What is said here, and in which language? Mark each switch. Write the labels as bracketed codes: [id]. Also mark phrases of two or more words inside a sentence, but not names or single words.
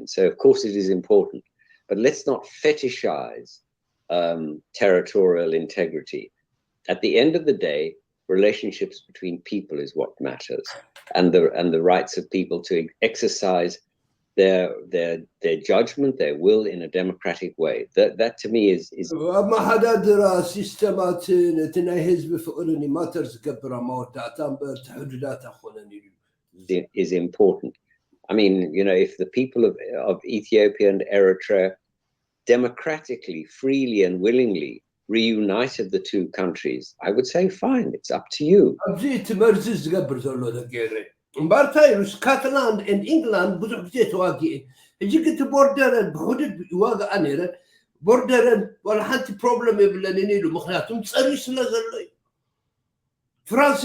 [en] So, of course, it is important. But let's not fetishize territorial integrity. At the end of the day, relationships between people is what matters, and the rights of people to exercise their judgment, their will in a democratic way. That to me is [ti] ማሓዳድራ ሲስተማትን እቲ ናይ ህዝቢ ፍቅርን ማተር ዝገብራ መወዳእታ እምበር ተሕዱዳት ኣይኮነን እዩ [en] is important. I mean, if the people of Ethiopia and Eritrea democratically, freely and willingly reunited the two countries, I would say, fine, it's up to you. [ti] ኣብዚ እቲ መርዚ ዝገብር ዘሎ ደገረ እምባርታይ ስካትላንድ and England ብዙሕ ግዜ ተዋጊአን ሕጂ ግን እቲ ቦርደረን ብሕዱድ ይዋግኣ ነይረን ቦርደረን ዋላ ሓንቲ ፕሮብለም የብለንን ኢሉ ምክንያቱም ፀርዩ ስለ ዘሎ እዩ ፍራንስን